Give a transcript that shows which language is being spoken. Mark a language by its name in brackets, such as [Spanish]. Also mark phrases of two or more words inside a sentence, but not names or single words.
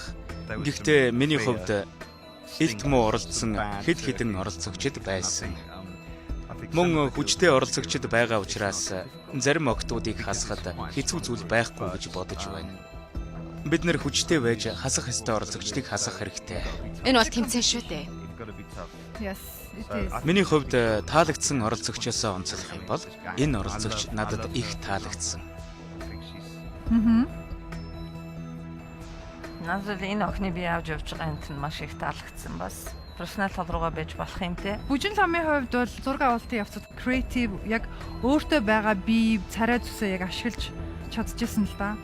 [Mongolian] Гэхдээ миний хувьд илт муу оролцсон хэд хэдэн оролцогчд байсан. Мөн хүчтэй оролцогчд байгаа учраас зарим охтуудыг хасахад хэцүү зүйл байхгүй гэж бодож байна. Бид нэр хүчтэй байж хасах ёстой оролцогчдыг хасах хэрэгтэй. Энэ бол тэмцээн шүү дээ. [English] Yes, it is. [Mongolian] Миний хувьд таалагдсан оролцогчоос онцлох юм бол энэ оролцогч надад их таалагдсан. Надад энэ охины би авч явж байгаа юм чинь маш их таалагдсан бас. Профессионал тал руугаа байж болох юм те. Бүжин ламын хувьд бол зураг авалтын явцад креатив яг өөртөө байгаа бие царай зүсээ яг ашиглаж чадчихсан л да.